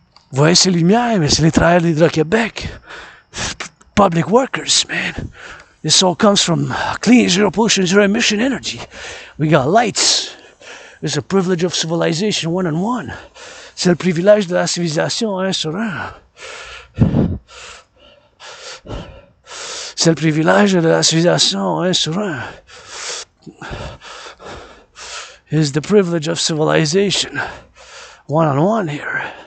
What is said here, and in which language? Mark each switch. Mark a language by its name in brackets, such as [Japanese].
[French] Vous voyez ces lumières, mais c'est les travailleurs d'Hydro-Québec. [English] Public workers, man. This all comes from clean, zero pollution, zero emission energy. We got lights. It's a privilege of civilization, one-on-one. [French] C'est le privilège de la civilisation, un sur un. C'est le privilège de la civilisation, un sur un. [English] It's the privilege of civilization, one-on-one here.